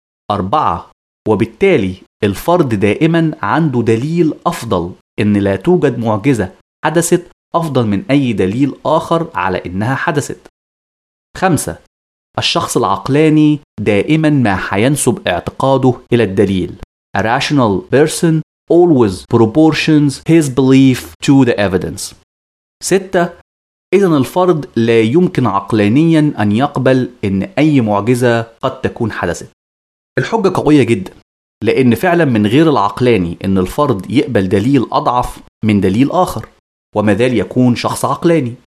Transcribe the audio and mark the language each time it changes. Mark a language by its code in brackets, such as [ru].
[ar] أربعة، وبالتالي الفرد دائما عنده دليل أفضل إن لا توجد معجزة حدثت أفضل من أي دليل آخر على إنها حدثت. خمسة، الشخص العقلاني دائما ما حينسب اعتقاده إلى الدليل. [en] A rational person always proportions his belief to the evidence. [ar] ستة، إذن الفرد لا يمكن عقلانيا أن يقبل إن أي معجزة قد تكون حدثت. الحجة قوية جدا، لأن فعلا من غير العقلاني إن الفرد يقبل دليل أضعف من دليل آخر، وما زال يكون شخص عقلاني.